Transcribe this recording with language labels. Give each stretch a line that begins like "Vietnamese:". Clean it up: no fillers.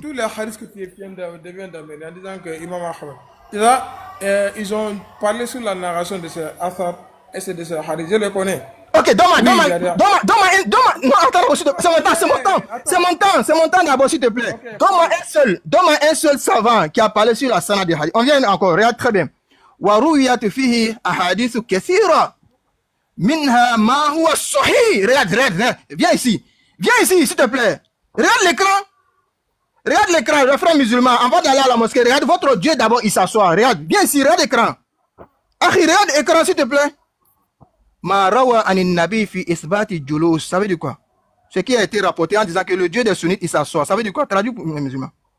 French: Tous les hadiths que tu viens d'amener en disant que Imam Ahmed, là, ils ont parlé sur la narration de ces athars et de ces hadiths, je les connais. Ok, donne-moi, non, attends, c'est mon temps d'abord, s'il te plaît. Okay, donne-moi un seul savant qui a parlé sur la sanad des hadiths. On vient encore, regarde très bien.
Arabic: ورويت فيه أحاديث كثيرة منها ما هو الصحيح.
French: Regarde, viens ici, s'il te plaît. Regarde l'écran, le frère musulman, avant d'aller à la mosquée, regarde votre Dieu d'abord, il s'assoit. Regarde, viens ici, regarde l'écran. Regarde l'écran, s'il te plaît.
Arabic: Ma rawa anin nabi fi isbati julus.
French: Ça veut dire quoi? Ce qui a été rapporté en disant que le Dieu des sunnites, il s'assoit. Ça veut dire quoi? Traduit pour les musulmans.